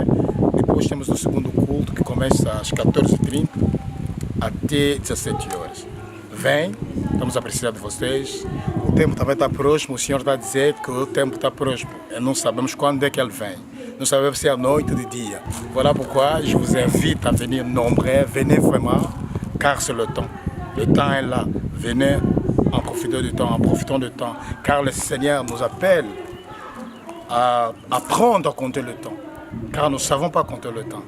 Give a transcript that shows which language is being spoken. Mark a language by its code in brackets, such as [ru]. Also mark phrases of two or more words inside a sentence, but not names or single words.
[pt] Depois temos o segundo culto que começa às 14h30 até 17 horas. Vem, estamos a precisar de vocês. O tempo também está próximo, o Senhor está a dizer que o tempo está próximo. Não sabemos quando é que Ele vem. Não sabemos se é à noite ou de dia. [fr] Voilà pourquoi je vous invite à venir nombreux. Venez vraiment, car c'est le temps. Le temps est là. Venez en profitant du temps, en profitant du temps. Car le Seigneur nous appelle à apprendre à compter le temps. Car nous ne savons pas compter le temps.